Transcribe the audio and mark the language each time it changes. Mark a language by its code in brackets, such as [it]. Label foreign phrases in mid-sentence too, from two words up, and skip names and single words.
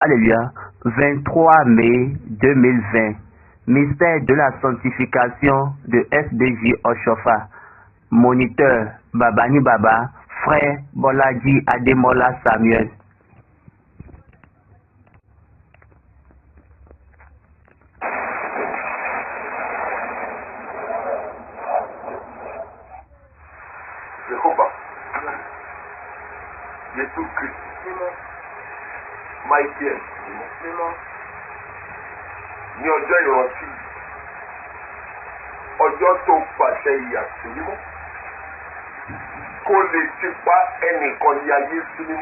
[fr] Alléluia. 23 mai 2020. Mystère de la sanctification de FBJ Oshofa. Moniteur Babani Baba. Frère Bolaji Ademola Samuel. [yo] Jehovah, Jésus Christ, Michael, ní ọjọ́ ìrántí, ọjọ́ tó pàṣẹ ìyàsí mímọ́, kó lè ti pa ẹnìkan ní ayé sí mímọ́.